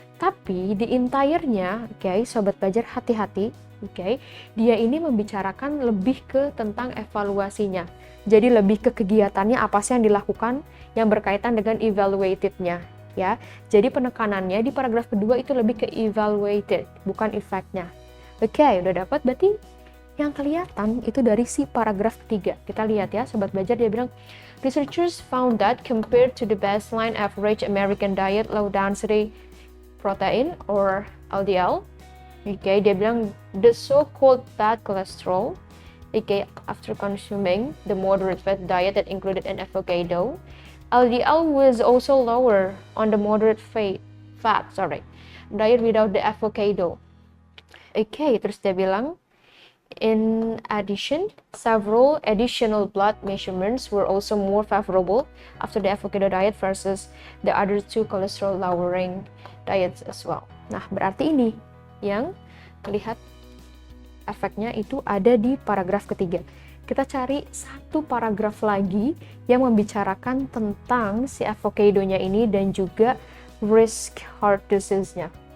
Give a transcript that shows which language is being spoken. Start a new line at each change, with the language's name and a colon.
Indonesian: Tapi di entire-nya, oke, sobat belajar hati-hati, oke, dia ini membicarakan lebih ke tentang evaluasinya. Jadi lebih ke kegiatannya apa sih yang dilakukan yang berkaitan dengan evaluated-nya, ya. Jadi penekanannya di paragraf kedua itu lebih ke evaluated, bukan effect-nya. Oke, udah dapat berarti yang kelihatan itu dari si paragraf ketiga. Kita lihat ya, sobat belajar, dia bilang,
English: researchers found that compared to the baseline average American diet low density protein or LDL, okay, dia bilang the so-called bad cholesterol, okay, after consuming the moderate fat diet that included an avocado, LDL was also lower on the moderate fat diet without the avocado. Okay,
Indonesian: terus dia bilang,
English: in addition, several additional blood measurements were also more favorable after the avocado diet versus the other two cholesterol lowering diets as well.
Indonesian: Nah, berarti ini yang terlihat efeknya itu ada di paragraf ketiga. Kita cari satu paragraf lagi yang membicarakan tentang si avocadonya ini dan juga risk heart disease-nya.